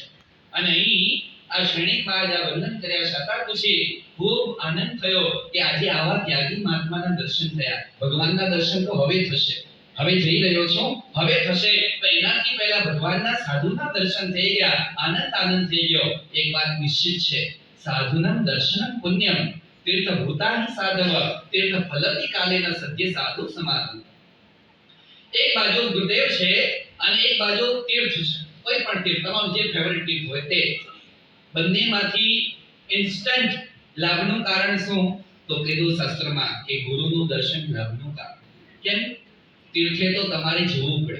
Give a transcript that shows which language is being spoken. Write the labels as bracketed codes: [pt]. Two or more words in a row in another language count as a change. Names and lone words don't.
[gu] અને અહીં આ ક્ષણિક મહારાજા વંદન કર્યા છતાં પછી ખૂબ આનંદ થયો કે આજે આવા ત્યાગી મહાત્માના દર્શન થયા. ભગવાનના દર્શન તો હવે થશે, હવે જઈ રહ્યો છું, હવે થશે. તો એનાથી પહેલા ભગવાનના સાધુના દર્શન થઈ ગયા, આનંદ થઈ ગયો. એક વાત નિશ્ચિત છે, [sa] साधुना दर्शनम पुण्यम तीर्थभूतानि साधव तीर्थफलति कालेन सद्य साधु समागम। [gu] એક બાજુ गुरुदेव છે અને એક બાજુ તીર્થ છે, કોઈ પણ તીર્થ, તમારું જે ફેવરિટ તીર્થ હોય તે, બંનેમાંથી ઇન્સ્ટન્ટ લાભનું કારણ શું? તો કીધું શાસ્ત્રમાં કે ગુરુનું દર્શન લાભનું કારણ. કેમ? તીર્થે તો તમારે જવું પડે.